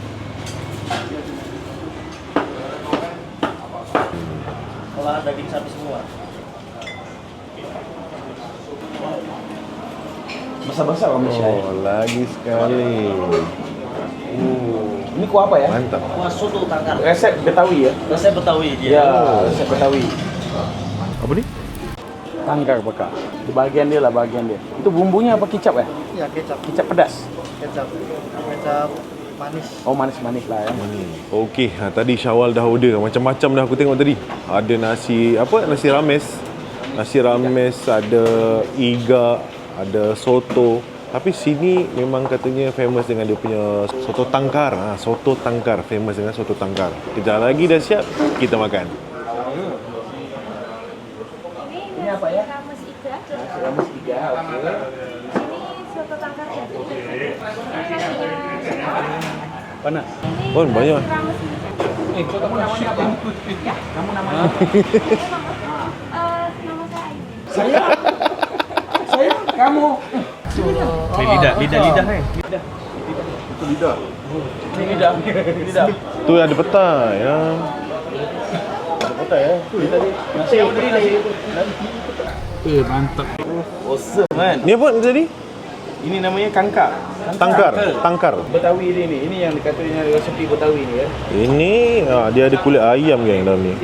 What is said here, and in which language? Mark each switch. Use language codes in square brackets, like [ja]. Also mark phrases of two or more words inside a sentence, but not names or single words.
[id] Kalau daging sapi semua. [ms] Besar-besar orang Malaysia. Oh, lagi sekali. [id] Ini kuah apa ya? Mantap. Kuah soto tangkar. Resep Betawi ya? Resep Betawi dia. Ya, resep Betawi. [ms] Apa ni? [id] Tangkar bakar. [ms] Di bahagian dia lah, bahagian dia. Itu bumbunya apa, kicap ya? [id] Ya, kecap. [ms] Kicap pedas. [id] Kecap manis. [ms] Oh, manis-manis lah ya. Okey, tadi Syawal dah order macam-macam dah aku tengok tadi. Ada nasi nasi rames. Nasi rames, ada iga, ada soto. Tapi sini memang katanya famous dengan dia punya soto tangkar. Soto tangkar, famous dengan soto tangkar. Kejap lagi dah siap, kita makan. [id] Ini apa ya? rames iga. Rames iga, oke. Ini soto tangkar ya. Ini nasinya. Panas. Ini Oh, banyak. rames iga. Kamu namanya apa? Kamu namanya? Nama saya Ayu. Saya? Kamu? Lidah. Itu lidah. Ini lidah. [ms] Tu ada petai ya. Ada petai ya? Nasi yang beri nasi. Mantap. Awesome kan? Ni apa tadi? [id] Ini namanya kangkar. Tangkar. [ms] Betawi ini yang dikatakan resepi Betawi ni ya. Ini dia ada kulit ayam geng dalam ni.